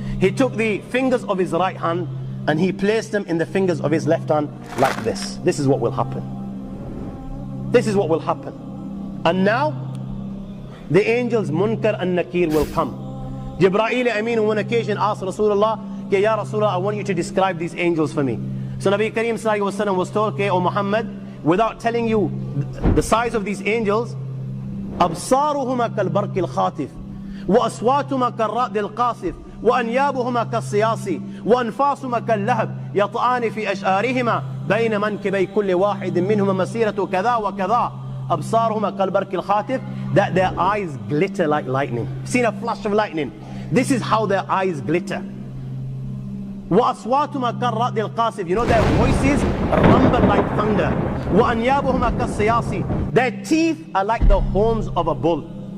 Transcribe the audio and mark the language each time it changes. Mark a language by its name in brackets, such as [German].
[English] He took the fingers of his right hand and he placed them in the fingers of his left hand like this. This is what will happen. This is what will happen. And now, the angels Munkar and Nakir will come. Jibreel Amin on one occasion asked Rasulullah, Ya Rasulullah, I want you to describe these angels for me. So Nabi Kareem ﷺ was told, okay, O Muhammad, without telling you the size of these angels, [Arabic] أبصارهما كالبرق الخاطف وأصواتهما كالرعد القاصف وأنيابهما كالصياص وأنفاسهما كاللهب يطعان في أشعارهما بين منكبي كل واحد منهما مسيرة كذا وكذا. أبصارهما كالبرق الخاطف, [English] that their eyes glitter like lightning. Seen a flash of lightning? This is how their eyes glitter. [Arabic] وأصواتهما كالرعد القاصف, [English] you know their voices rumble like thunder. [Arabic] وأنيابهما كالصياص, [English] their teeth are like the horns of a bull.